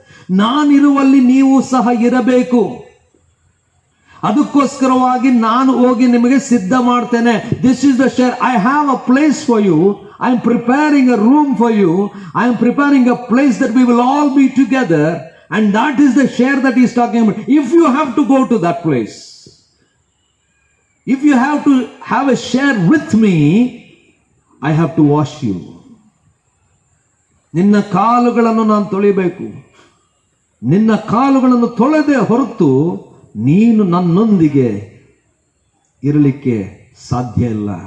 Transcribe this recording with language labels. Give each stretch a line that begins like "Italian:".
Kannada: ನಾನಿರುವಲ್ಲಿ ನೀವು ಸಹ ಇರಬೇಕು. ಅದಕ್ಕೋಸ್ಕರವಾಗಿ ನಾನು ಹೋಗಿ ನಿಮಗೆ ಸಿದ್ಧ ಮಾಡ್ತೇನೆ.
English: This is the share. I have a place for you. I am preparing a room for you. I am preparing a place that we will all be together. And that is the share that he is talking about. If you have to go to that place, if you have to have a share with me, I have to wash you.
Kannada: ನಿನ್ನ ಕಾಲುಗಳನ್ನು ನಾನು ತೊಳೆಯಬೇಕು. ನಿನ್ನ ಕಾಲುಗಳನ್ನು ತೊಳೆದೇ ಹೊರತು ನೀನು ನನ್ನೊಂದಿಗೆ ಇರಲಿಕ್ಕೆ ಸಾಧ್ಯ ಇಲ್ಲ.